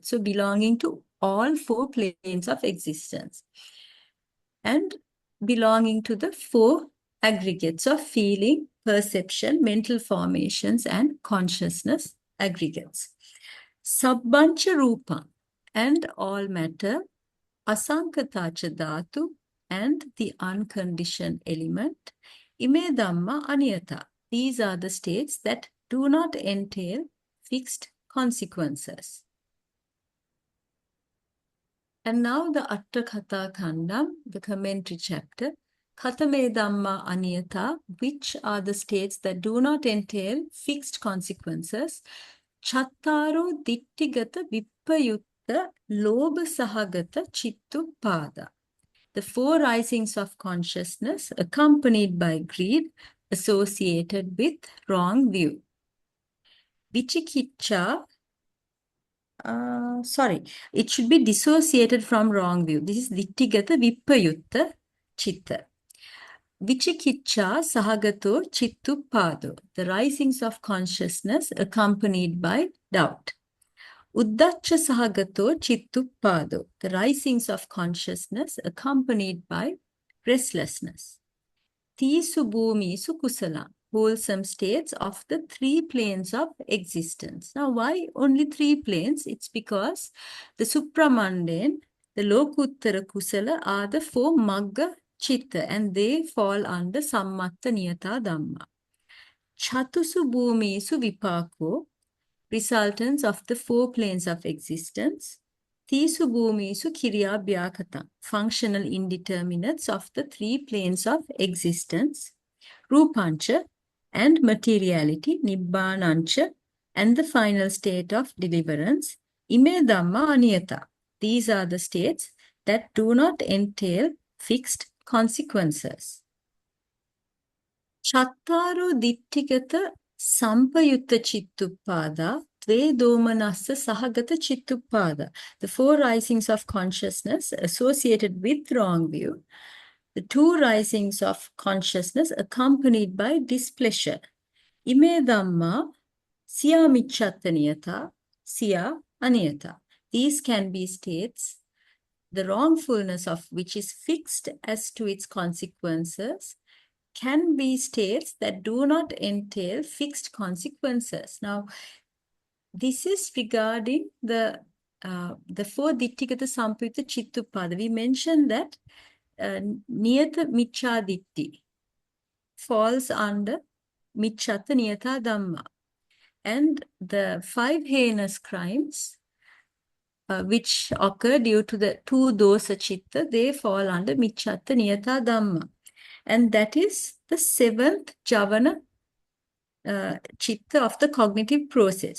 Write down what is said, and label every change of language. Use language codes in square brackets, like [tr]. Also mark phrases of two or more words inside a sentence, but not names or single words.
[en] So belonging to all four planes of existence and belonging to the four aggregates of feeling, perception, mental formations, and consciousness aggregates. [pi] Sabbancha rupa [en] and all matter, [pi] asankatacha dhātu [en] and the unconditioned element, [pi] ime dhamma aniyatā. [en] These are the states that do not entail fixed consequences. And now the [pi] Atthakatha Khandam, [en] the commentary chapter, [pi] Katame Dhamma Aniyatā, [en] which are the states that do not entail fixed consequences, [pi] Chattaro Dittigata Vippayutta Lobha Sahagata Chittupada. [en] The four risings of consciousness accompanied by greed associated with wrong view. Vichikicca, it should be dissociated from wrong view. This is [pi] dittigata vippayutta chitta. Vichikicca sahagato chittupado, [en] the risings of consciousness accompanied by doubt. [pi] Uddacha sahagato chittupado, [en] the risings of consciousness accompanied by restlessness. [pi] Tisu bhumisu kusala, [en] wholesome states of the three planes of existence. Now, why only three planes? It's because the supramundane, the [pi] lokuttara kusala [en] are the four [pi] magga chitta [en] and they fall under [pi] Sammattaniyatā dhammā. Chatusu bhumisu vipako, [en] resultants of the four planes of existence. [pi] Tisu bhumisu kiriya bhyakata, [en] functional indeterminates of the three planes of existence. Rupancha and materiality, nibbānancha, and the final state of deliverance, [pi] ime dhamma aniyatā. [en] These are the states that do not entail fixed consequences. [pi] Chattaro dittigata sampayutta chittuppada, tve domanassa sahagata chittuppada. [en] The four risings of consciousness associated with wrong view. The two risings of consciousness accompanied by displeasure. [pi] Ime dhamma siya Micchattaniyatā, siya Aniyatā. [en] These can be states, the wrongfulness of which is fixed as to its consequences, can be states that do not entail fixed consequences. Now, this is regarding the four [pi] dittigata sampayutta chittupada. [en] We mentioned that [pi] niyata micchā ditti [en] falls under [pi] Micchattaniyatā dhammā. [en] And the five heinous crimes which occur due to the two [pi] dosa chitta, [en] they fall under [pi] Micchattaniyatā dhammā. [en] And that is the seventh [pi] javana chitta [en] of the cognitive process.